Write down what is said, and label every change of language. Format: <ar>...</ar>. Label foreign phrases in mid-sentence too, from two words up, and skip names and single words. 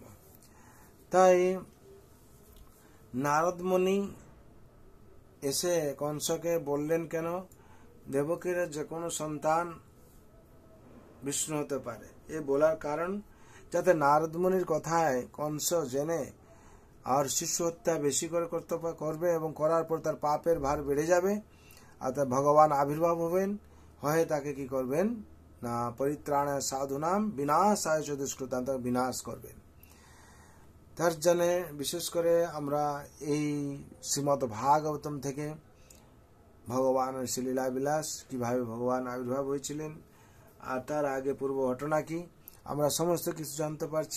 <bn>তাই নারদ মুনি এসে কংসকে বললেন, কেন দেবকীর যে কোনো সন্তান বিষ্ণু হতে পারে। এ বলার কারণ যাতে নারদ মুনির কথায় কংস জেনে আর শিশু হত্যা বেশি করে করবে এবং করার পর তার পাপের ভার বেড়ে যাবে, আর তার ভগবান আবির্ভাব হয়ে তাকে কি করবেন না,</bn> <sa>পরিত্রাণায় সাধুনাম বিনাশায় চ দুষ্কৃতাম,</sa> <bn>তাকে বিনাশ করবেন। তার জন্য বিশেষ করে আমরা এই শ্রীমদ্ ভাগবতম থেকে ভগবানের শ্রীলীলা বিলাস কিভাবে ভগবান আবির্ভাব হয়েছিলেন আর তার আগে পূর্ব ঘটনা কি আমরা সমস্ত কিছু জানতে পারছি।</bn>